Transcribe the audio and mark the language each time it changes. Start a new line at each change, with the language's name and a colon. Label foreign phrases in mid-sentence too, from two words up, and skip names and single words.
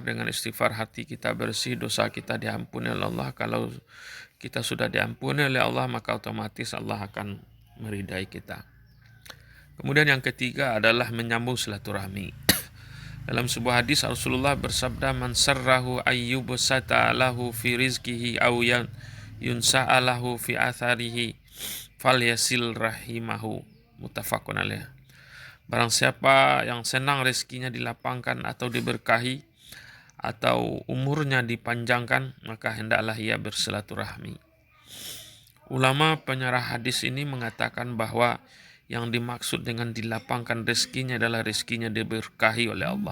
Indonesian: Dengan istighfar hati kita bersih, dosa kita diampuni oleh Allah. Kalau kita sudah diampuni oleh Allah, maka otomatis Allah akan meridai kita. Kemudian yang ketiga adalah menyambung silaturahmi. Dalam sebuah hadis Rasulullah bersabda,
Arabic: "من سره أن يبسط له في رزقه أو ينسأ له في أثره فليصل رحمه." متفق عليه.
Indonesian: Barang siapa yang senang rezekinya dilapangkan atau diberkahi atau umurnya dipanjangkan, maka hendaklah ia bersilaturahmi. Ulama penyarah hadis ini mengatakan bahwa yang dimaksud dengan dilapangkan rezekinya adalah rezekinya diberkahi oleh Allah.